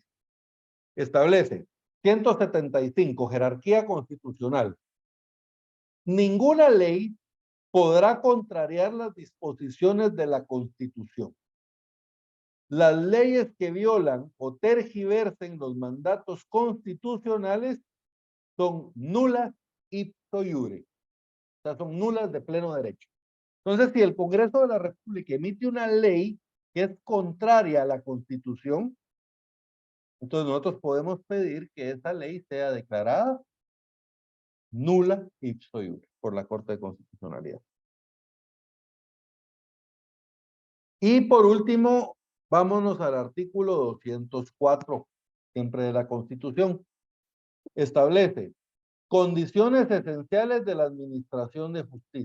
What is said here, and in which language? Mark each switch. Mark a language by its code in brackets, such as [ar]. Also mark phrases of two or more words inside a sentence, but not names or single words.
[es] Establece 175, jerarquía constitucional. Ninguna ley podrá contrariar las disposiciones de la Constitución. Las leyes que violan o tergiversen los mandatos constitucionales son nulas [la] ipso iure. [es] O sea, son nulas de pleno derecho. Entonces, si el Congreso de la República emite una ley que es contraria a la Constitución, entonces nosotros podemos pedir que esa ley sea declarada nula [la] ipso iure [es] por la Corte de Constitucionalidad. Y por último, vámonos al artículo 204, siempre de la Constitución. Establece condiciones esenciales de la administración de justicia.